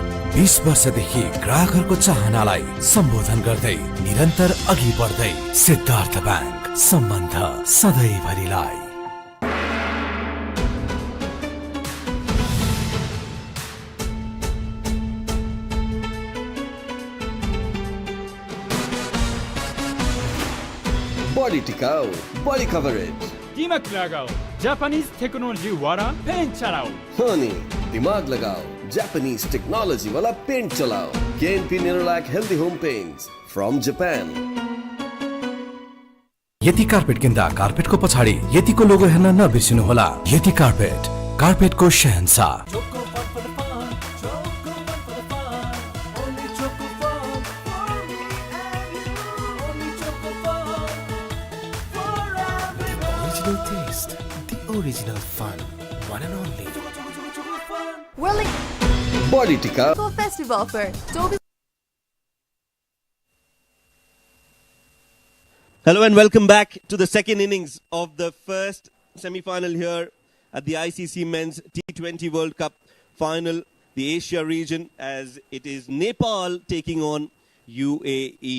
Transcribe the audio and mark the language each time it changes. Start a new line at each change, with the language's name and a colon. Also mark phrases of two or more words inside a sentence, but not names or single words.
Nepali: 20 वर्षदेखि ग्राहकहरूको चाहनालाई सम्बोधन गर्दै निरन्तर अघि बढ्दै सिद्धार्थ ब्याङ्क, सम्बन्ध सधैँभरिलाई।
Hindi: बडी टिकाउ, बडी कभरेज। दिमाग लगाओ,
English: Japanese technology
Hindi: वाला पेंट चलाओ।
Nepali: हाँ नि,
Hindi: दिमाग लगाओ,
English: Japanese technology
Hindi: वाला पेंट चलाओ।
English: KNP Nerolac Healthy Home Paints from Japan.
Nepali: यति कार्पेट किन्दा कार्पेटको पछाडि यतिको लोगो हेर्न नबिर्सिनुहोला। यति कार्पेट, कार्पेटको शहंशाह।
English: Taste, the original fun, one and only. वर्लिङ
Hindi: बडी टिकाउ
Nepali: को
English: festive offer
Nepali: 24
English: Hello and welcome back to the second innings of the first semi-final here at the ICC Men's T20 World Cup final, the Asia region, as it is Nepal taking on UAE.